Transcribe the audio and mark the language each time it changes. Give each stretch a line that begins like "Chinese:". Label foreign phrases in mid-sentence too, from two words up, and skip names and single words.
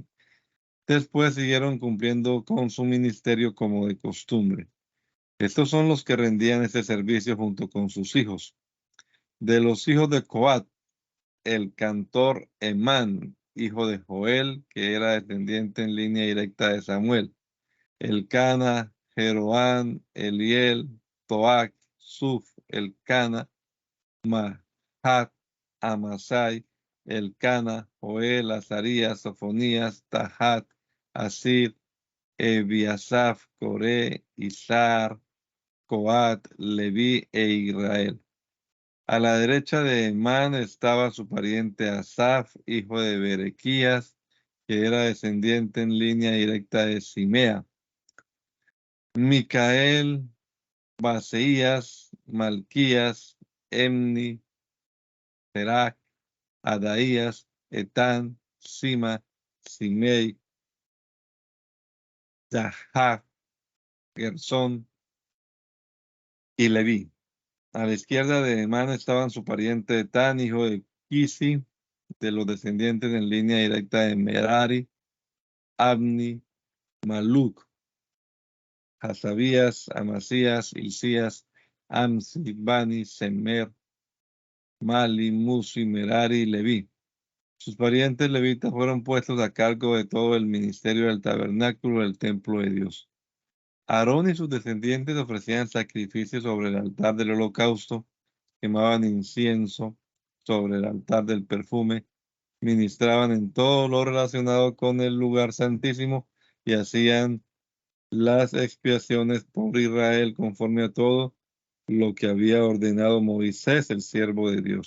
Spanish: Después siguieron cumpliendo con su ministerio como de costumbre. Estos son los que rendían ese servicio junto con sus hijos. De los hijos de Coat, el cantor Emán, hijo de Joel, que era descendiente en línea directa de Samuel. Elcana, Jeroán, Eliel, Toac, Suf, Elcana, Mahat, Amasai, Elcana, Joel, Azarías, Sofonías, Tahat, Asir, Ebiasaf, Coré, Izar, Coat, Leví e Israel. A la derecha de Emán estaba su pariente Asaf, hijo de Berequías, que era descendiente en línea directa de Simea. Micael, Baseías, Malquías, Emni, Serac, Adaías, Etán, Sima, Simei, Yahav, Gersón y Leví. A la izquierda de Emán estaban su pariente Etán, hijo de Kisi, de los descendientes en línea directa de Merari, Abni, Maluc, Hasabías, Amasías, Hilcías, Amsi, Bani, Semer, Mali, Musi, Merari y Leví. Sus parientes levitas fueron puestos a cargo de todo el ministerio del tabernáculo del templo de Dios. Aarón y sus descendientes ofrecían sacrificios sobre el altar del holocausto, quemaban incienso sobre el altar del perfume, ministraban en todo lo relacionado con el lugar santísimo y hacían las expiaciones por Israel conforme a todo lo que había ordenado Moisés, el siervo de Dios.